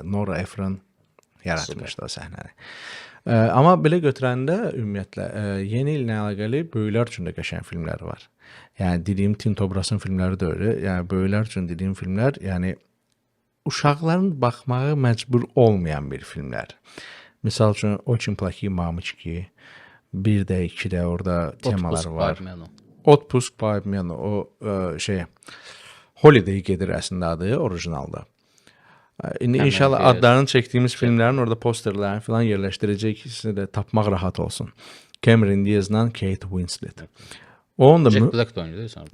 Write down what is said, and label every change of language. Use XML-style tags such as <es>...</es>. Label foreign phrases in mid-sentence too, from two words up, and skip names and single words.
<az>Nora Ephron yaratmışdı o səhnəni. Amma belə götürəndə ümumiyyətlə yeni illə əlaqəli böyüklər üçün də qəşəng filmlər var. Yəni dediyim Tim Tobrasın filmləri də öyle. Yəni böyüklər üçün dediyim filmlər, yəni uşaqların baxmağa məcbur olmayan bir filmlər. Misal üçün Очень плохие мамочки, 1-də, 2-də orada temaları var. Отпуск по обмену. O Holiday gedir əslində adı orijinalda. İndi inşallah adlarını çəkdiyimiz filmlərin orada posterlərini falan yerləşdirəcək ki, sizə də tapmaq rahat olsun. Cameron Diaz'la Kate Winslet. Onun da</az> <tr>Jack Black da oynuyor sonra.</tr>